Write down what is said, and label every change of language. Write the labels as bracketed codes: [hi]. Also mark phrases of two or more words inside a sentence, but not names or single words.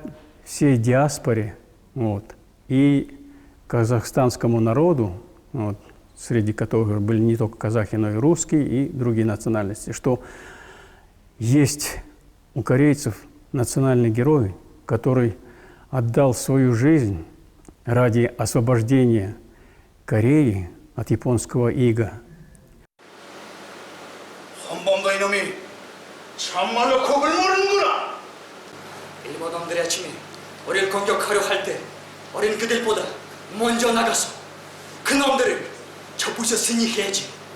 [ru] всей диаспоре и казахстанскому народу, среди которых были не только казахи, но и русские и другие национальности, что есть у корейцев национальный герой, который отдал свою жизнь ради освобождения Кореи от японского ига. [ko] 홍범도 이놈이 참말로 겁을 모르는구나. 일본 놈들이 아침에 우리를 공격하려 할 때 어린 그들보다 먼저 나가서 그 놈들을 쳐부셨으니 해야지.